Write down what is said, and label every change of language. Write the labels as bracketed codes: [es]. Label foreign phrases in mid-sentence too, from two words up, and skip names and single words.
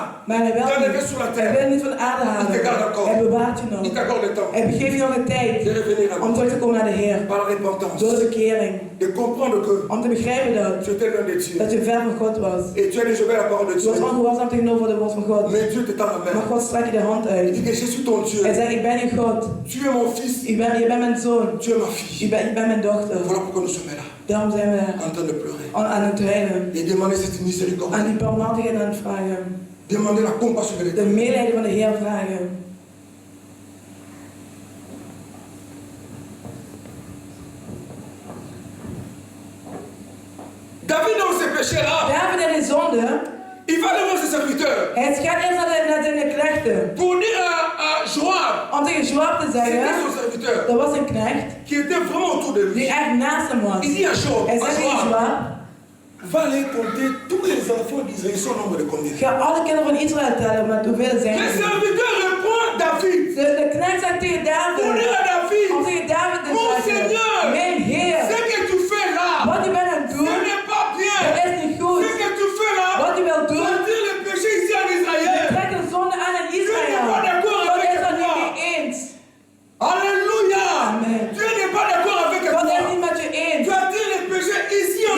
[nl] Maar hij wil [fr] t'enlever sur la [nl] Hij [fr] terre. [nl] wil niet van de aarde [fr] Il te garde [nl] halen. [fr] encore. [nl] Hij bewaart je nog. [fr] Il t'accorde le temps [nl] Hij geeft je nog de [fr] de [nl] tijd [fr] revenir à [nl] om [fr] lui. [nl] terug te komen naar de Heer. [fr] Par la repentance. [nl] Door de bekering. [fr] De comprendre que [nl] Om te begrijpen [fr] tu étais loin de Dieu. [nl] dat je ver van God was. [fr] Et tu as désobéi à la parole de [nl] Je was [fr] Dieu. [nl] ongehoorzaam tegenover de woord van God. [fr] Mais Dieu te tend la [nl] Maar [fr] main. [nl] God strekt je de hand [fr] Il [nl] uit. [fr] dit que je suis ton Dieu. [nl] Hij zegt, ik ben je God. [fr] Tu es mon fils. [nl] Je bent mijn zoon. [fr] Tu es ma fille. [nl] Je bent mijn dochter. [fr] Voilà pourquoi nous sommes là. [nl] Daarom zijn we [fr] En train de pleurer. [nl] aan het huilen. [fr] Et demander cette miséricorde. [nl] Aan die barmhartigheid aan het vragen. [fr] Demander la compassion de [nl] De [fr] l'Éternel. [nl] medelijden van de Heer vragen. [fr] David dans ses péchés-là, [nl] David in de zonde. [fr] il va devant ses serviteurs [nl] Hij gaat eerst naar zijn knechten. [fr] pour dire à Joab, [nl] Om tegen Joab te [fr] c'était [nl] zeggen. [fr] son serviteur, [nl] Dat was een knecht. [fr] qui était vraiment autour de [nl] Die [fr] lui. [nl] echt naast hem was. [fr] Il dit à Joab, [nl] Hij zegt tegen Joab. [fr] va aller compter tous les enfants d'Israël, ils sont au nombre de combien? [nl] Ga alle kinderen van Israël tellen, maar hoeveel zijn [fr] Le [nl] er? [fr] serviteur répond David. [nl] De knecht zegt tegen [fr] Pour [nl] David. [fr] dire à David, [nl] Om tegen David te [fr] Mon [nl] zeggen. [fr] Seigneur, [nl] Mijn Heer. [fr] ce que tu fais là, [nl] Wat je bent aan het [fr] ce [nl] doen. [fr] n'est pas bien. [nl] Dat is niet goed. [fr] Ce que tu fais là, [nl] Wat je wilt doen. [fr] sortir le péché ici en Israël. [nl] Trek de zonde aan in Israël. [fr] pas d'accord [nl] God [fr] avec [nl] is er niet [fr] toi. [nl] mee eens. [fr] Alléluia. Amen. Dieu n'est pas d'accord avec [nl] God is [fr] toi. [nl] niet met je eens. [fr] Tu attires le péché ici en